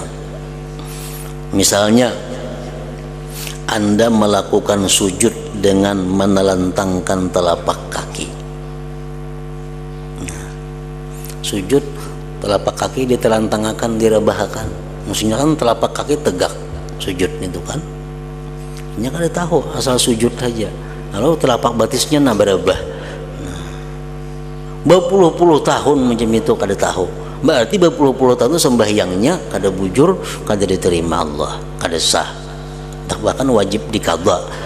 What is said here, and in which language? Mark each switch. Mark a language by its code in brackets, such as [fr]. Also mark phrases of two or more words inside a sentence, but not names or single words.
[id] Misalnya Anda melakukan sujud dengan menelentangkan telapak kaki. Nah, sujud telapak kaki ditelentangkan, direbahakan. Maksudnya kan telapak kaki tegak sujud itu kan. [bjn] Nya kada tahu, asal sujud saja. Lalu telapak batisnya berubah. Berpuluh-puluh tahun macam itu kada tahu. Berarti berpuluh-puluh tahun sembahyangnya kada bujur, kada diterima Allah, kada sah. [id] Tak bahkan wajib diqadha.